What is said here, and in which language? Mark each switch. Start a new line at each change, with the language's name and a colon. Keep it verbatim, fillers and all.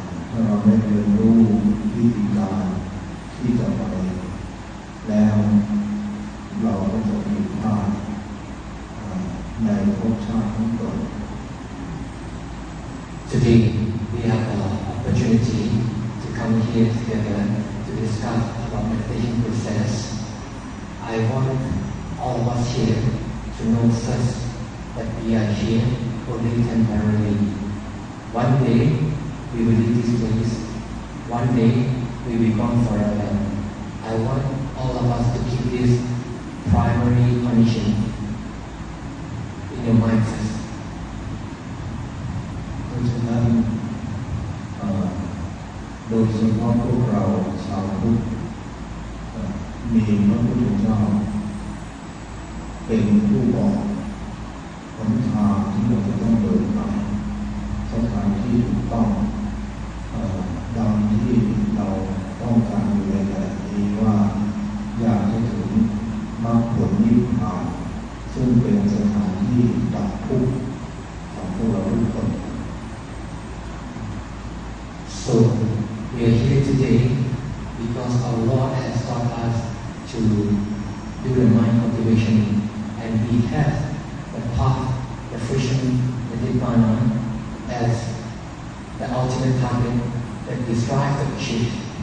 Thai: ถ้าเราไม่เรียนรู้วิธีการที่จะไปแล้วเราก็จะผิดพลาดในภพชาติทั้งหมด
English: Today, we have an opportunity to come here together to discuss about meditation process. I want all of us here to know first that we are here only temporarily. One day, we will leave this place. One day, we will be gone forever. I want all of us to keep this primary condition in your mind first.
Thai: เพราะฉะนั้นโดยเฉพาะพวกเราชาวพุทธมีพระพุทธเจ้า เป็นผู้บอกหนทางที่เราจะต้องเดินไปสถานที่ถูกต้องดังที่เราต้องการอยู่ในขณะนี้ว่าอยากจะถึงมรรคผลนิพพานซึ่งเป็นสถานที่ดับทุกข์ของพวกเราทุกคน
English: So, we are here today because our Lord has taught us to do the mind cultivation, and we have the path, the vision, the Nibbana as the ultimate target that we strive to achieve.